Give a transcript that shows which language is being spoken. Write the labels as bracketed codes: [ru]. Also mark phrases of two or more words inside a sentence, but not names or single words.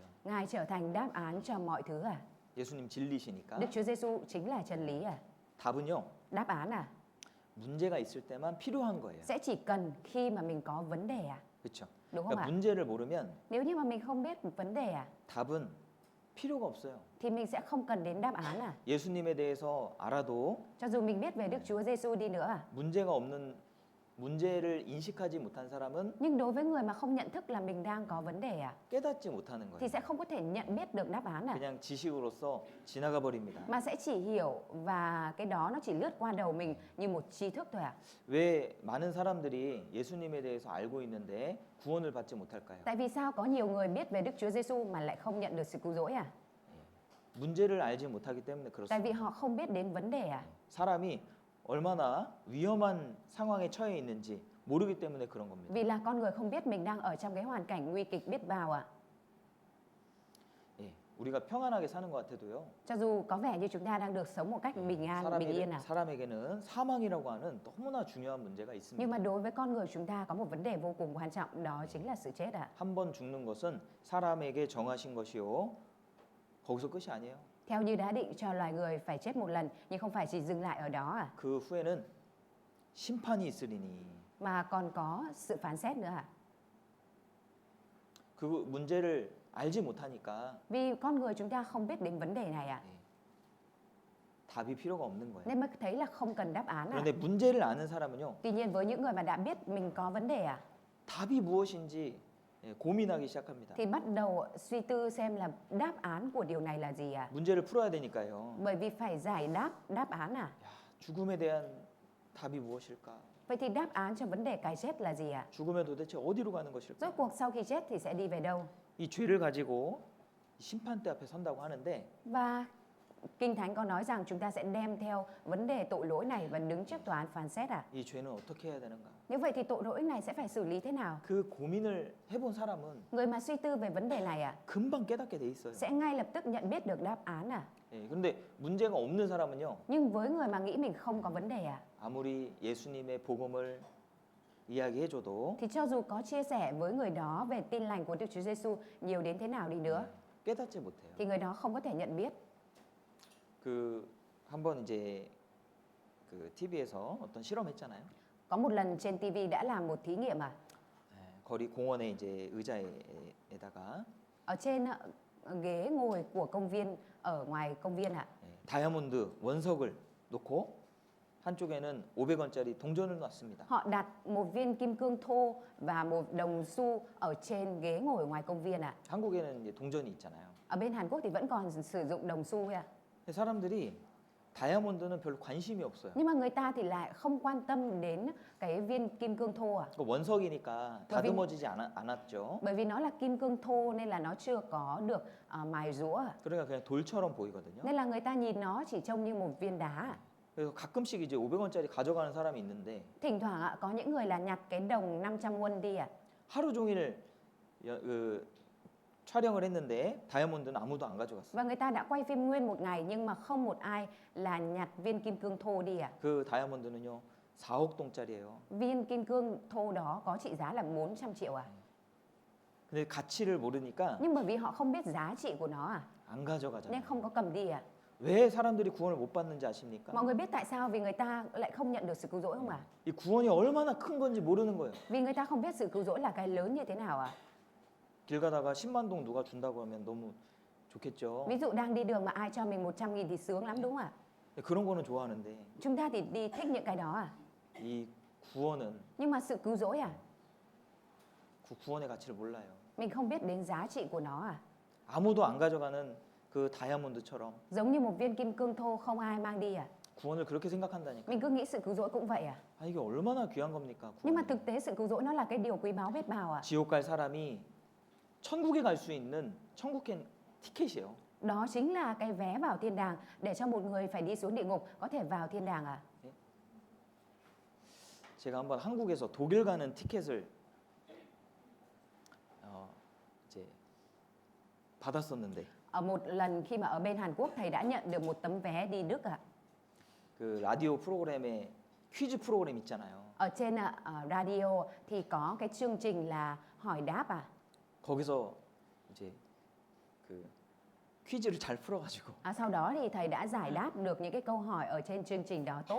[vi] Ngài trở thành đáp án cho mọi thứ à. [ko] 예수님 진리시니까. [vi] Đức Chúa Giêsu chính là chân lý à. [ko] 답은요. [vi] Đáp án à. [ko] 문제가 있을 때만 필요한 거예요. [vi] Sẽ chỉ cần khi mà mình có vấn đề à. [ko] 그렇죠? [vi] Đúng không [ko] 그러니까 [vi] ạ? [ko] 문제를 모르면 [vi] Nếu như mà mình không biết một vấn đề à [ko] 답은 필요가 없어요. [vi] thì mình sẽ không cần đến đáp án à. [ko] 예수님에 대해서 알아도 [vi] Cho dù mình biết về Đức Chúa Giêsu đi nữa à. [ko] 문제가 없는 문제를 인식하지 못한 사람은 [vi] Nhưng đối với người mà không nhận thức là mình đang có vấn đề à [ko] 깨닫지 못하는 [vi] thì [ko] 거예요. [vi] sẽ không có thể nhận biết được đáp án à. [ko] 그냥 지식으로서 지나가 버립니다. [vi] Mà sẽ chỉ hiểu và cái đó nó chỉ lướt qua đầu mình như một tri thức thôi à. [ko] 왜 많은 사람들이 예수님에 대해서 알고 있는데 구원을 받지 못할까요? [vi] Tại vì sao có nhiều người biết về Đức Chúa Giêsu mà lại không nhận được sự cứu rỗi à? [ko] 문제를 알지 못하기 때문에 [vi] Tại vì [ko] 그렇습니다. [vi] họ không biết đến vấn đề à. [ko] 사람이 얼마나 위험한 상황에 처해 있는지 모르기 때문에 그런 겁니다. [vi] Vì là con người không biết mình đang ở trong cái hoàn cảnh nguy kịch biết bao à. [ko] 예, 우리가 평안하게 사는 것 같아도요. [vi] Cho dù có vẻ như chúng ta đang được sống một cách bình an, bình yên à. [ko] 사람에게는 사망이라고 하는 너무나 중요한 문제가 [vi] Nhưng [ko] 있습니다. [vi] mà đối với con người chúng ta có một vấn đề vô cùng quan trọng, đó chính là sự chết ạ. [ko] 한 번 죽는 것은 사람에게 정하신 것이요. 거기서 끝이 아니에요. [vi] Theo như đã định cho loài người phải chết một lần, nhưng không phải chỉ dừng lại ở đó à, [ko] 그 후에는 심판이 있으리니 [vi] mà còn có sự phán xét nữa à. [ko] 그 문제를 알지 못하니까 [vi] Vì con người chúng ta không biết đến vấn đề này à, [ko] 답이 필요가 없는 거예요. [vi] nên mới thấy là không cần đáp án à. [ko] 그런데 문제를 아는 사람은요. [vi] Tuy nhiên với những người mà đã biết mình có vấn đề à, [ko] 답이 무엇인지 고민하기 시작합니다. [vi] thì bắt đầu suy tư xem là đáp án của điều này là gì à. [ko] 문제를 풀어야 되니까요. [vi] Bởi vì phải giải đáp án à. [ko] 야, 죽음에 대한 답이 무엇일까? [vi] Vậy thì đáp án cho vấn đề cái chết là gì à? [ko] 죽으면 도대체 어디로 가는 것일까? [vi] Rốt cuộc sau khi chết thì sẽ đi về đâu? [ko] 이 죄를 가지고 심판대 앞에 선다고 하는데 [vi] Và Kinh Thánh có nói rằng chúng ta sẽ đem theo vấn đề tội lỗi này và đứng trước tòa án phán xét à? [ko] 이 죄는 어떻게 해야 되는가? [vi] Như vậy thì tội lỗi này sẽ phải xử lý thế nào? [ko] 그 고민을 해본 사람은 [vi] Người mà suy tư về vấn đề này [ko] 금방 깨닫게 돼 있어요. [vi] sẽ ngay lập tức nhận biết được đáp án à? [ko] 예, 근데 문제가 없는 사람은요. [vi] Nhưng với người mà nghĩ mình không có vấn đề [ko] 아무리 예수님의 복음을 이야기해줘도 [vi] thì cho dù có chia sẻ với người đó về tin lành của Đức Chúa Giêsu nhiều đến thế nào đi nữa [ko] 깨닫지 못해요. [vi] thì người đó không có thể nhận biết. [ko] 그 한번 이제 그 TV에서 어떤 실험했잖아요. [vi] Có một lần trên TV đã làm một thí nghiệm [ko] 거리 공원에 이제 의자에다가 [vi] ở trên ghế ngồi của công viên ở ngoài công viên [ko] 다이아몬드 원석을 놓고 한쪽에는 500원짜리 동전을 놨습니다. [vi] Họ đặt một viên kim cương thô và một đồng xu ở trên ghế ngồi ngoài công viên [ko] 한국에는 이제 동전이 있잖아요. [vi] Ở bên Hàn Quốc thì vẫn còn sử dụng đồng xu [ko] 근데 사람들이 다이아몬드는 별로 관심이 없어요. [vi] Nhưng mà người ta thì lại không quan tâm đến cái viên kim cương thô [ko] 그 원석이니까 다듬어지지 않았죠. [vi] Bởi vì nó là kim cương thô nên là nó chưa có được mài rũa. [ko] 그러니까 그냥 돌처럼 보이거든요. [vi] Nên là người ta nhìn nó chỉ trông như một viên đá. [ko] 그래서 가끔씩 이제 500원짜리 가져가는 사람이 있는데 [vi] Thỉnh thoảng có những người là nhặt cái đồng 500 won đi [ko] 하루 종일 그 촬영을 했는데 다이아몬드는 아무도 안 가져갔어요. [vi] Và người ta đã quay phim nguyên một ngày nhưng mà không một ai là nhặt viên kim cương thô đi [ko] 그 다이아몬드는요 4억 동짜리예요. [vi] Viên kim cương thô đó có trị giá là 400 triệu [ko] 근데 가치를 모르니까 [vi] Nhưng bởi vì họ không biết giá trị của nó [ko] 안 가져가잖아요. [vi] nên không có cầm đi [ko] 왜 사람들이 구원을 못 받는지 아십니까? [vi] Mọi người biết tại sao? Vì người ta lại không nhận được sự cứu rỗi không [ko] 이 구원이 얼마나 큰 건지 모르는 거예요. [vi] Vì người ta không biết sự cứu rỗi là cái lớn như thế nào [ko] 길 가다가 10만 동 누가 준다고 하면 너무 좋겠죠. [vi] Ví dụ đang đi đường mà ai cho mình 100.000 thì sướng lắm đúng không [ko] 그런 거는 좋아하는데 [vi] Chúng ta thì đi thích những cái đó [ko] 이 구원은 [vi] Nhưng mà sự cứu rỗi [ko] 그 구원의 가치를 몰라요. [vi] Mình không biết đến giá trị của nó [ko] 아무도 안 가져가는 그 다이아몬드처럼 [vi] Giống như một viên kim cương thô không ai mang đi [ko] 구원을 그렇게 생각한다니까. [vi] Mình cứ nghĩ sự cứu rỗi cũng vậy [ko] 아 이게 얼마나 귀한 겁니까? [vi] Nhưng mà [ko] 구원이. [vi] thực tế sự cứu rỗi nó là cái điều quý báu biết bao [ko] 지옥 갈 사람이 천국에 갈 수 있는 천국행 티켓이에요. [vi] Đó chính là cái vé vào thiên đàng để cho một người phải đi xuống địa ngục có thể vào thiên đàng [ko] 제가 한번 한국에서 독일 가는 티켓을 이제 받았었는데 [vi] Ở một lần khi mà ở bên Hàn Quốc thầy đã nhận được một tấm vé đi Đức [ko] 그 라디오 프로그램에 퀴즈 프로그램 있잖아요. [vi] Ở trên radio thì có cái chương trình là hỏi đáp [ko] 거기서 이제 그 퀴즈를 잘 풀어가지고 [vi] Sau đó thì thầy đã giải đáp được những cái câu hỏi ở trên chương trình đó tốt